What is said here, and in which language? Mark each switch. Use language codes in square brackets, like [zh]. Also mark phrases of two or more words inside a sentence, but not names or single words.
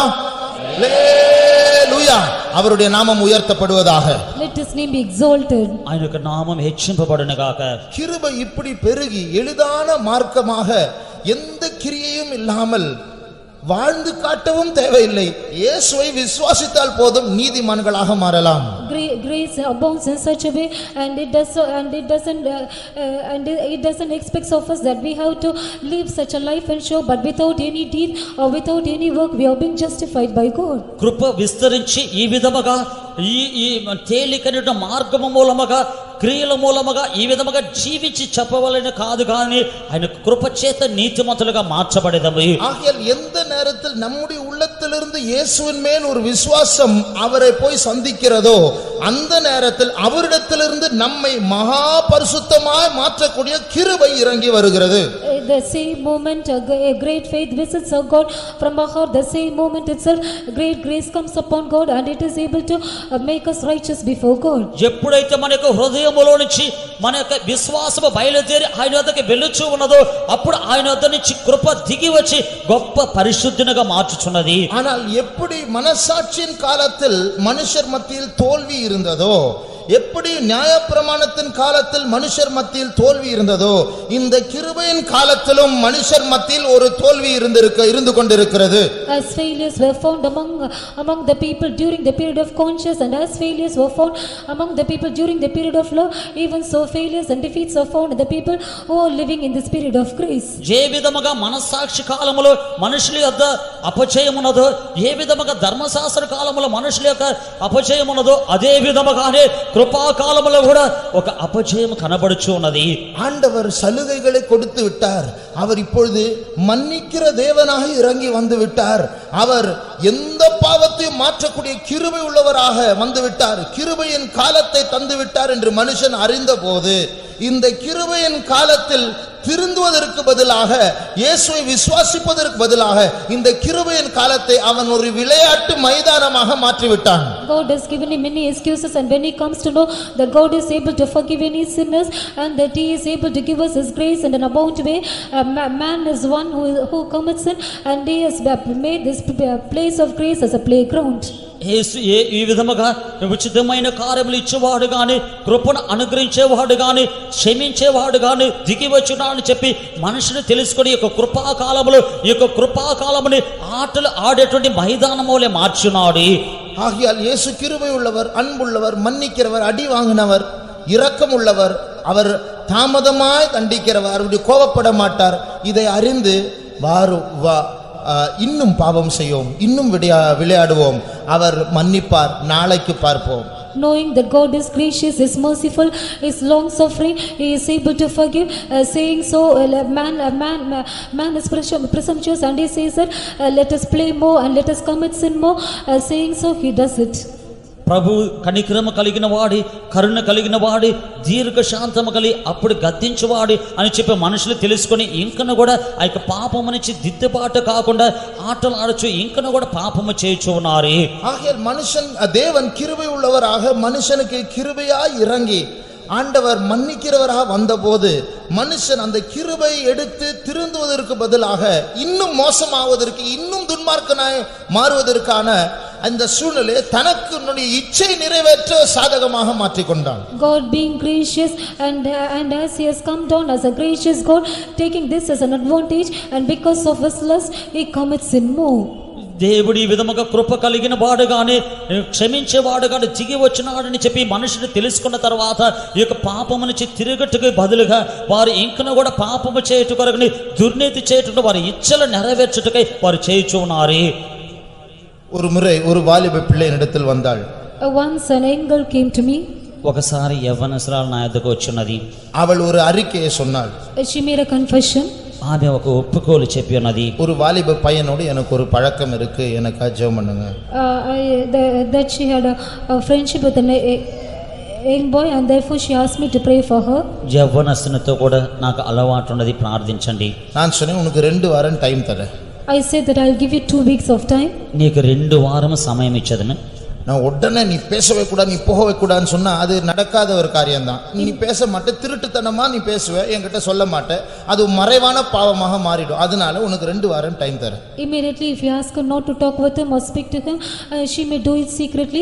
[ta] அல்லேலூயா, அவருடைய நாமம் உயர்த்தப்படுவதாக. [en] Let his name be exalted. [te] ఆయన యొక్క నామం హెచ్చింపబడును గాక. [ta] கிருபை இப்படி பெருகி எளிதான மார்க்கமாக எந்த கிரியையும் இல்லாமல் வாழ்ந்து காட்டவும் தேவையில்லை, இயேசுவை விசுவாசித்தால் போதும் நீதிமான்களாக மாறலாம். [en] Grace abounds in such a way, and it doesn't expect of us that we have to live such a life and show, but without any deed or without any work we are being justified by God. [te] కృప విస్తరించి ఈ విధముగా ఈ తేలికైన మార్గము మూలముగా క్రియల మూలముగా ఈ విధముగా జీవించి చెప్పవలెను కాదు, కానీ ఆయన కృప చేత నీతిమంతులుగా మార్చబడేదము. [ta] ஆகையால் எந்த நேரத்தில் நம்முடைய உள்ளத்திலிருந்து இயேசுவின் மேல் ஒரு விசுவாசம் அவரை போய் சந்திக்கிறதோ அந்த நேரத்தில் அவரிடத்திலிருந்து நம்மை மகா பரிசுத்தமாய் மாற்றக்கூடிய கிருபை இறங்கி வருகிறது. [en] The same moment a great faith visits our God from our heart, the same moment itself great grace comes upon God and it is able to make us righteous before God. [te] ఎప్పుడైతే మన యొక్క హృదయములో నుంచి మన యొక్క విశ్వాసము బయలుదేరి ఆయన వద్దకు వెళ్ళుచూ ఉన్నదో అప్పుడు ఆయన వద్ద నుంచి కృప దిగి వచ్చి గొప్ప పరిశుద్ధునిగా మార్చుచున్నది. [ta] ஆனால் எப்படி மனசாட்சியின் காலத்தில் மனுஷர் மத்தியில் தோல்வி இருந்ததோ, எப்படி நியாயப்பிரமாணத்தின் காலத்தில் மனுஷர் மத்தியில் தோல்வி இருந்ததோ, இந்த கிருபையின் காலத்திலும் மனுஷர் மத்தியில் ஒரு தோல்வி இருந்து கொண்டிருக்கிறது. [en] As failures were found among the people during the period of conscience, and as failures were found among the people during the period of law, even so failures and defeats are found in the people who are living in this period of grace. [te] ఏ విధముగా మనస్సాక్షి కాలములో మనుషుల యొక్క అపజయమున్నదో, ఏ విధముగా ధర్మశాస్త్ర కాలములో మనుషుల యొక్క అపజయమున్నదో అదే విధముగానే కృపా కాలములో కూడా ఒక అపజయం కనబడుచు ఉన్నది. [ta] ஆண்டவர் சலுகைகளை கொடுத்து விட்டார், அவர் இப்பொழுது மன்னிக்கிற தேவனாக இறங்கி வந்து விட்டார், அவர் எந்த பாவத்தையும் மாற்றக்கூடிய கிருபை உள்ளவராக வந்து விட்டார், கிருபையின் காலத்தை தந்து விட்டார் என்று மனுஷன் அறிந்த போது இந்த கிருபையின் காலத்தில் திருந்துவதற்கு பதிலாக இயேசுவை விசுவாசிப்பதற்கு பதிலாக இந்த கிருபையின் காலத்தை அவன் ஒரு விளையாட்டு மைதானமாக மாற்றிவிட்டான். [en] God has given him many excuses, and when he comes to know that God is able to forgive any sinners and that he is able to give us his grace in an abundant way, man is one who commits sin, and he has made this place of grace as a playground. [te] యేసు ఈ విధముగా ఉచితమైన కార్యములు ఇచ్చేవాడు గాని, కృపను అనుగ్రహించేవాడు గాని, క్షమించేవాడు గాని దిగి వచ్చునా అని చెప్పి మనుషులు తెలుసుకొని ఈ యొక్క కృపాకాలములు ఈ యొక్క కృపాకాలముని ఆటలు ఆడేటువంటి మైదానములే మార్చున్నాడు. [ta] ஆகையால் இயேசு கிருபை உள்ளவர், அன்புள்ளவர், மன்னிக்கிறவர், அடி வாங்கினவர், இரக்கம் உள்ளவர், அவர் தாமதமாய் தண்டிக்கிறவர், அவருடைய கோபப்பட மாட்டார். இதை அறிந்து இன்னும் பாவம் செய்வோம், இன்னும் விளையாடுவோம், அவர் மன்னிப்பார், நாளைக்கு பார்ப்போம். [en] Knowing that God is gracious, is merciful, is long suffering, he is able to forgive, saying so man is presumptuous and he says that let us play more and let us commit sin more, saying so he does it. [te] ప్రభు కనికరము కలిగిన వాడి, కరుణ కలిగిన వాడి, దీర్ఘ శాంతము కలిగి అప్పుడు గద్దించువాడి అని చెప్పి మనుషులు తెలుసుకొని ఇంకను కూడా ఆ యొక్క పాపము నుంచి దిద్దుబాటు కాకుండా ఆటలు ఆడచ్చు, ఇంకను కూడా పాపము చేయుచు ఉన్నారు. [ta] ஆகையால் மனுஷன் தேவன் கிருபை உள்ளவராக மனுஷனுக்கு கிருபையாய் இறங்கி ஆண்டவர் மன்னிக்கிறவராக வந்தபோது மனுஷன் அந்த கிருபை எடுத்து திருந்துவதற்கு பதிலாக இன்னும் மோசமாவதற்கு, இன்னும் துன்மார்க்கனாய் மாறுவதற்கான அந்த சூழ்நிலை தனக்கு இச்சை நிறைவேற்ற சாதகமாக மாற்றிக்கொண்டான். [en] God being gracious and as he has come down as a gracious God, taking this as an advantage, and because of his lust he commits sin more. [te] దేవుడి విధముగా కృప కలిగిన వాడు గాని, క్షమించేవాడు గాని దిగి వచ్చినాడని చెప్పి మనుషులు తెలుసుకున్న తర్వాత ఈ యొక్క పాపము నుంచి తిరగట్టుకు బదులుగా వారు ఇంకను కూడా పాపము చేయుట కొరకుని, దుర్నీతి చేయుట వారి ఇచ్చలు నెరవేర్చుటకై వారు చేయుచున్నారు. [ta] ஒரு முறை ஒரு வாலிப பிள்ளை என்னிடத்தில் வந்தாள். [en] Once an young girl came to me. [te] ఒకసారి యవ్వనస్తురాలు నా యొద్దకు వచ్చినది. [ta] அவள் ஒரு அறிக்கையை சொன்னாள். [en] She made a confession. [te] ఆమె ఒక ఒప్పుకోలు చెప్పి ఉన్నది. [ta] ஒரு வாலிப பையனோடு எனக்கு ஒரு பழக்கம் இருக்கு, எனக்கு ஜெபம் பண்ணுங்க. [en] That she had a friendship with young boy, and therefore she asked me to pray for her. [te] యవ్వనస్తునితో కూడా నాకు అలవాటు ఉన్నది, ప్రార్థించండి. [ta] நான் சொன்னேன் உனக்கு 2 வாரம் டைம் தரேன். [en] I said that I'll give you 2 weeks of time. [te] నీకు 2 వారం సమయం ఇచ్చదను. [ta] நான் உடனே நீ பேசவே கூடாது, நீ போகவே கூடாதுன்னு சொன்னா அது நடக்காத ஒரு காரியம்தான். நீ பேச மாட்டே, திருட்டுத்தனமா நீ பேசுவ, என்கிட்ட சொல்ல மாட்டே, அது மறைவான பாவமாக மாறிடும். அதனால உனக்கு 2 வாரம் டைம் தரேன். [en] Immediately if you ask her not to talk with him or speak to him, she may do it secretly.